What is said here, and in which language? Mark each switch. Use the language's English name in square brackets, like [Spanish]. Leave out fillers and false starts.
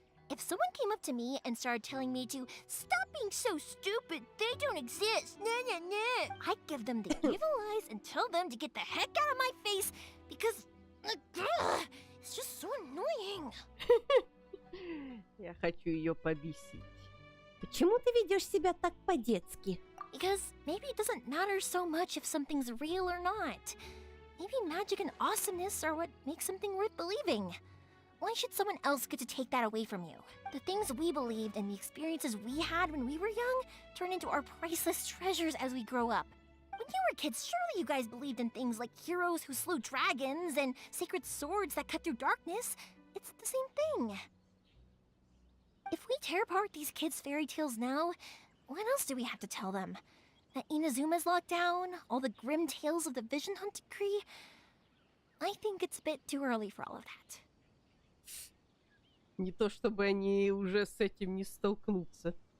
[English] If someone came up to me and started telling me to stop being so stupid, they don't exist, I'd give them the evil eyes and tell them to get the heck out of my face because it's just so annoying. [Russian] Я хочу ее побесить. Почему ты ведешь себя так по-детски? [English] Because maybe it doesn't matter so much if something's real or not. Maybe magic and awesomeness are what makes something worth believing. Why should someone else get to take that away from you? The things we believed and the experiences we had when we were young turn into our priceless treasures as we grow up. When you were kids, surely you guys believed in things like heroes who slew dragons and sacred swords that cut through darkness. It's the same thing. If we tear apart these kids' fairy tales now, what else do we have to tell them? That Inazuma's locked down, all the grim tales of the Vision Hunt decree? I think it's a bit too early for all of that. [Russian] Не то чтобы они уже с этим не столкнутся.